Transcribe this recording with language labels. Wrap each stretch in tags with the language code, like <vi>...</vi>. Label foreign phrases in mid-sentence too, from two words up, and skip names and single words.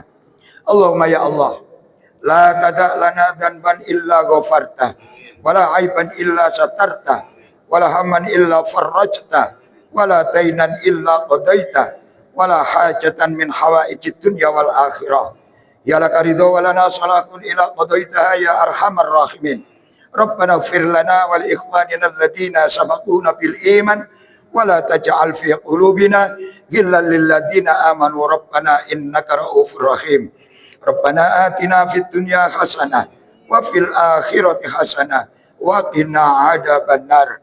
<ar>اللهم يا الله لا تدع لنا ذنبا إلا غفرته ولا عيبا إلا سترته ولا هما إلا فرجته ولا دينا إلا قضيته ولا حاجة من حوائج الدنيا والآخرة هي لك رضا ولنا صلاح إلا قضيتها يا أرحم الراحمين. ربنا اغفر لنا ولإخواننا الذين سبقونا بالإيمان ولا تجعل في قلوبنا غلا للذين آمنوا ربنا إنك رءوف رحيم. ربنا آتنا في الدنيا حسنة وفي الآخرة حسنة وقنا عذاب النار.</ar>